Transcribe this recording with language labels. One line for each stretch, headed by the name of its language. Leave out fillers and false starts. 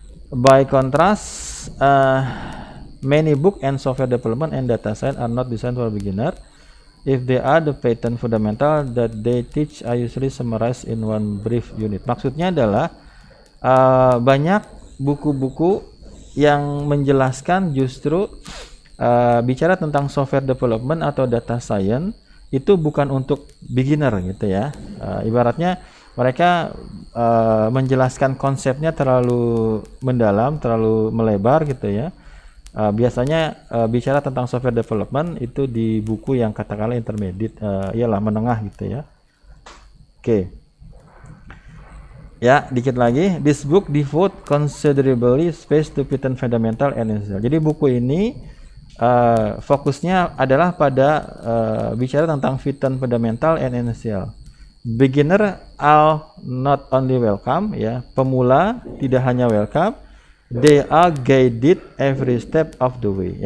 English: By contrast, many book and software development and data science are not designed for beginner. If they are the Python fundamental that they teach are usually summarized in one brief unit.
Indonesian: Maksudnya adalah banyak buku-buku yang menjelaskan justru bicara tentang software development atau data science itu bukan untuk beginner gitu ya. Ibaratnya mereka menjelaskan konsepnya terlalu mendalam, terlalu melebar gitu ya. Biasanya bicara tentang software development itu di buku yang katakanlah intermediate, iyalah menengah gitu ya. Oke. Ya, dikit lagi.
English: This book devote considerably space to Python fundamental and essential.
Indonesian: Jadi buku ini fokusnya adalah pada bicara tentang Python
English: fundamental and essential. Beginner are not only welcome, ya.
Indonesian: Pemula tidak hanya
English: welcome, they are guided every step of the way.